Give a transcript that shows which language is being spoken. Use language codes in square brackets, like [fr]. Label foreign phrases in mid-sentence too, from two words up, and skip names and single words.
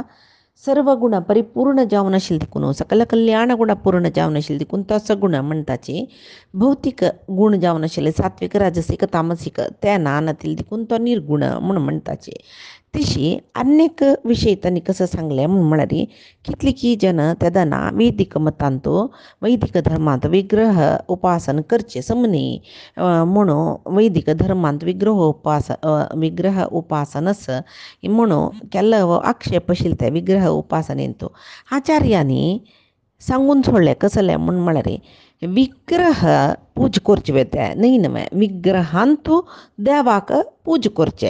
[kok] सर्व गुण परिपूर्ण जावन आशिल्ले देखून सकल कल्याण गुण पूर्ण जावन आशिल्ले देखून तो सगुण म्हणटाचे. भौतिक गुण जावन आशिल्ले सात्विक राजसिक तामसिक ते नानातील देखून तो निर्गुण म्हणून म्हणटाचे. तशी अनेक विषय त्यांनी कसं सांगले म्हणून म्हळ्यार कितलीकी जन तेदना वैदिक मतांतो वैदिक धर्मांत विग्रह उपासन करचे समने म्हणून वैदिक धर्मांत विग्रह उपासनस म्हणून केल्लो आक्षेप आशिल्ले ते विग्रह उपासनेंतो आचार्यांनी सांगून सोडले कसले म्हणून म्हळ्यार विग्रह पूज करचे वेते न्हय न्हय विग्रहांतू देवाक पूज करचे.